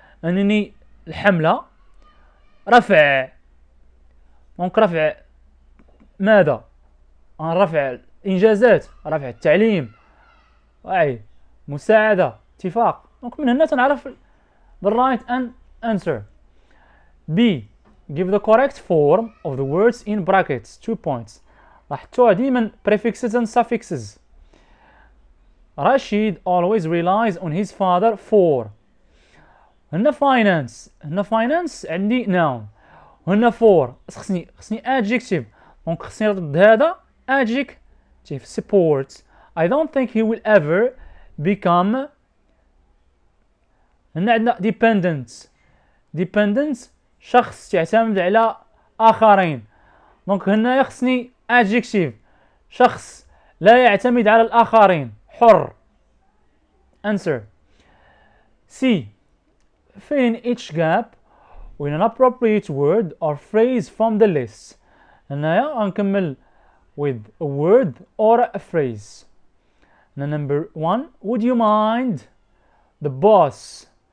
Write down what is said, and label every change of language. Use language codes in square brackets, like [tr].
[ar] أنني الحملة رفع دونك رفع ماذا؟ رفع الإنجازات رفع التعليم وعي مساعدة اتفاق. دونك من هنا تنعرف the right answer. [en] B. Give the correct form of the words in brackets 2 points. [ar] لاحظتوها ديما [en] prefixes and suffixes. Rashid always relies on his father for. [ar] هنا finance عندي noun هنا for خصني adjective دونك خصني نرد هذا adjective support. [en] I don't think he will ever become. [ar] هنا عندنا dependent شخص يعتمد على آخرين دونك هنا خصني adjective شخص لا يعتمد على الآخرين حر. [en] answer. C. Fill in each gap with an appropriate word or phrase from the list. [ar] هنايا غنكمل [en] with a word or a phrase. Number 1 would you mind the boss.